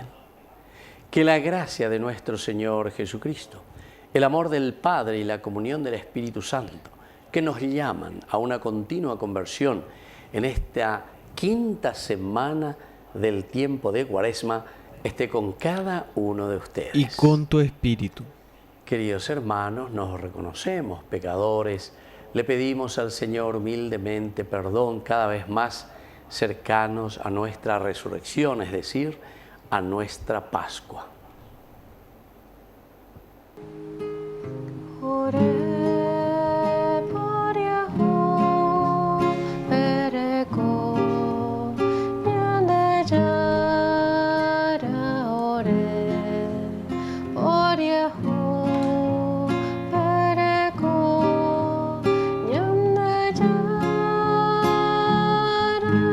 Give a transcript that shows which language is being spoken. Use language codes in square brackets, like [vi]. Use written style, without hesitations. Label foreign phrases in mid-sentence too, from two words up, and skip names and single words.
[es] Que la gracia de nuestro Señor Jesucristo, el amor del Padre y la comunión del Espíritu Santo, que nos llaman a una continua conversión en esta quinta semana del tiempo de Cuaresma, esté con cada uno de ustedes. Y con tu espíritu. Queridos hermanos, nos reconocemos pecadores, le pedimos al Señor humildemente perdón, cada vez más cercanos a nuestra resurrección, es decir, a nuestra Pascua. [gn] Ore Pariahu, Pereko, Nyande Jara, Ore Pariahu, Pereko, Nyande Jara,